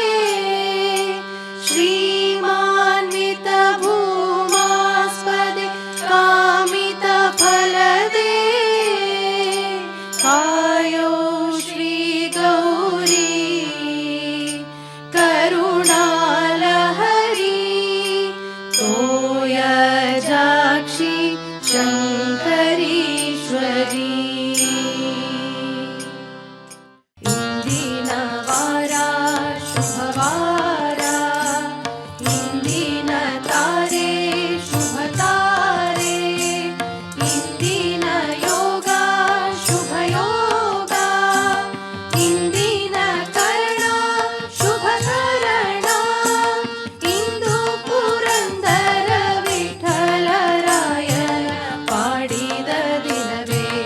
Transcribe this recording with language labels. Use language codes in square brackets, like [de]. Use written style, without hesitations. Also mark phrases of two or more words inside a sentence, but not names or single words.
[sa] श्रीमान्वित भूमास्पदे कामितफलदे कायो श्रीगौरी करुणालहरी तोयजाक्षी [kn] शङ्करीश्वरी ಇಂದಿನ ವಾರ ಶುಭವಾರ ಇಂದಿನ ತಾರೆ ಶುಭ ತಾರೆ ಇಂದಿನ ಯೋಗ ಶುಭ ಯೋಗ ಇಂದಿನ ಕರ್ಣ ಶುಭ ಕರಣ ಇಂದು ಪುರಂದರ ವಿಠಲರಾಯನ ಪಾಡಿದ ದಿನವೇ